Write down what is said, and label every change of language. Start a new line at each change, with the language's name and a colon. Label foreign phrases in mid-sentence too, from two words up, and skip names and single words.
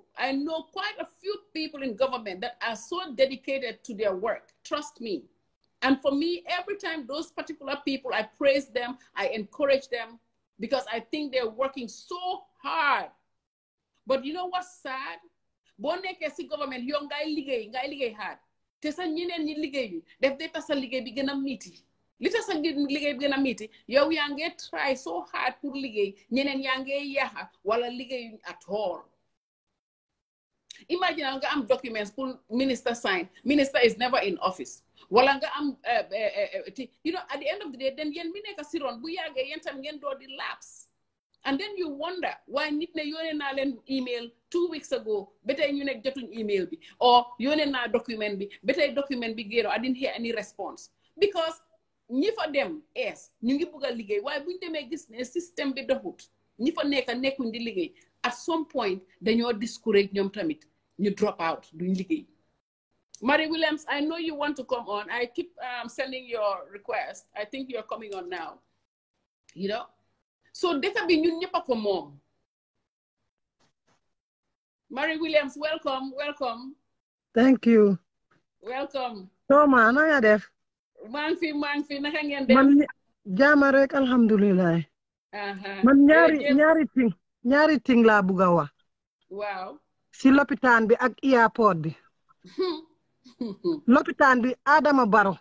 English: I know quite a few people in government that are so dedicated to their work. Trust me. And for me, every time those particular people, I praise them, I encourage them, because I think they're working so hard. But you know what's sad?
Wolof: Boo nekkee si government yow ngay liggéey hard te sa ñeneen ñi liggéey def day tax sa liggéey bi gën a miiti li tax sa liggéey bi gën a miiti yow yaa ngi
English: try so hard
Wolof: pour liggéey ñeneen yaa ngi yaxa wala liggéey
English: at all. Imagine
Wolof: nga am
English: documents pour minister sign, minister is never in office.
Wolof: Wala nga am
English: you know, at the end of the day, then
Wolof: yen mi nekk si ron bu yàggee yen tam ngeen doo di lapse.
English: And then you wonder why
Wolof: nit ne yónnee naa leen
English: email 2 weeks ago
Wolof: ba tey ñu nekk jotuñ email bi, or yónnee naa document bi ba tey document bi génn
English: I didn't hear any response, because
Wolof: ñi fa dem ñu ngi bugg a liggéey waaye buñ demee gis ne système bi doxut ñi fa nekkuñ di liggéey,
English: at some point
Wolof: dañoo discourage ñoom tamit ñu
English: drop out
Wolof: duñ liggéey.
English: Mary Williams, I know you want to come on. I keep sending your request. I think you're coming on now. You know?
Wolof: So deka bi ñun ñëpp ko moom.
English: Mary Williams, welcome, welcome. Thank you. Welcome.
Wolof: Toma, na nga def? Maa ngi fi naka ngeen def? Man jaama rek alhamdulillah. Man ñaari ting laa bugg a wax. Waaw. Si lopitaan bi ak airport bi. Lopitaan bi Adama Barrow.